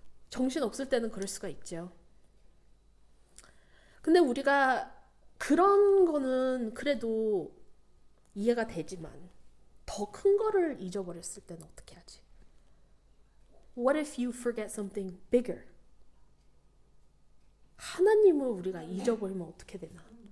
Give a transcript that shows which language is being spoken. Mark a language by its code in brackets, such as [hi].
[ko] 정신 없을 때는 그럴 수가 있죠. 근데 우리가 그런 거는 그래도 이해가 되지만 더 큰 거를 잊어버렸을 때는 어떻게 하지? [en] What if you forget something bigger? [ko] 하나님을 우리가 잊어버리면 어떻게 되나?